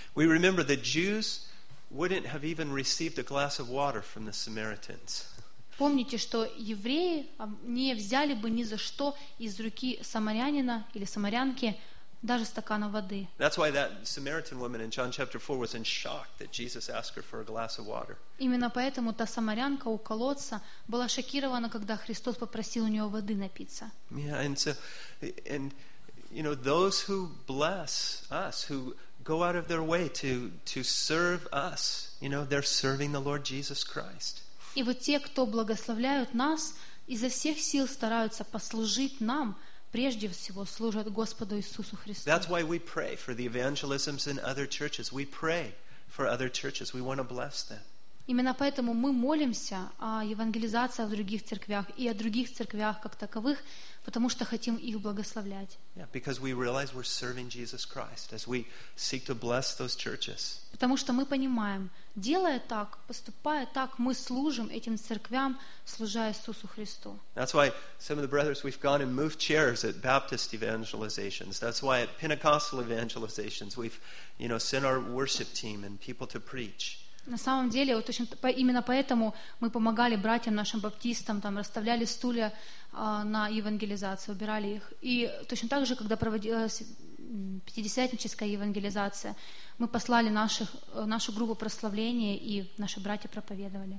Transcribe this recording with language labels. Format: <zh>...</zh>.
<en>We remember the Jews wouldn't have even received a glass of water from the Samaritans.</en> <ru>Помните, что евреи не взяли бы ни за что из руки самарянина или самарянки даже стакана воды.</ru> <en>That's why that Samaritan woman in John chapter 4 was in shock that Jesus asked her for a glass of water.</en> <ru>Именно поэтому та самарянка у колодца была шокирована, когда Христос попросил у нее воды напиться.</ru> <en>Yeah, and those who bless us, who go out of their way to serve us, they're serving the Lord Jesus Christ.</en> <ru>И вот те, кто благословляют нас, изо всех сил стараются послужить нам. Прежде всего служат Господу Иисусу Христу.</ru> <en>That's why we pray for the evangelisms in other churches. We pray for other churches. We want to bless them.</en> <ru>Именно поэтому мы молимся о евангелизации в других церквях и о других церквях как таковых, потому что хотим их благословлять.</ru> <en>Yeah, because we realize we're serving Jesus Christ as we seek to bless those churches.</en> <ru>Потому что мы понимаем, делая так, поступая так, мы служим этим церквям, служа Иисусу Христу.</ru> <en>That's why some of the brothers we've gone and moved chairs at Baptist evangelizations. That's why at Pentecostal evangelizations we've, sent our worship team and people to preach.</en> <ru>На самом деле, вот точно, именно поэтому мы помогали братьям нашим баптистам, там расставляли стулья на евангелизацию, убирали их. И точно так же, когда проводилась пятидесятническая евангелизация, мы послали нашу группу прославления, и наши братья проповедовали.</ru>